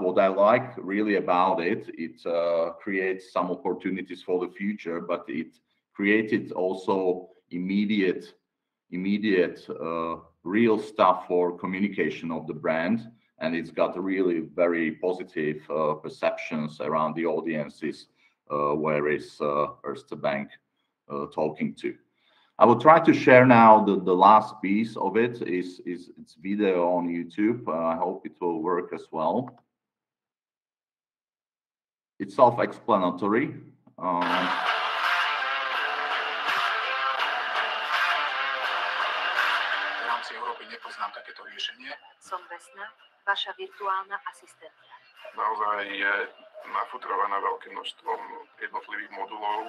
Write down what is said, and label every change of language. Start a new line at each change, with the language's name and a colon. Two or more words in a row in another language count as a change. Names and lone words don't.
English: What I like really about it, it creates some opportunities for the future, but it created also immediate real stuff for communication of the brand, and it's got really very positive perceptions around the audiences where is Erste Bank talking to. I will try to share now the last piece of it is it's video on YouTube. I hope it will work as well. It's self-explanatory.
Slovak: Nepoznám takéto riešenie. Som Vesna, vaša virtuálna asistentka. Naozaj je nafutrovaná veľkým množstvom jednotlivých modulov.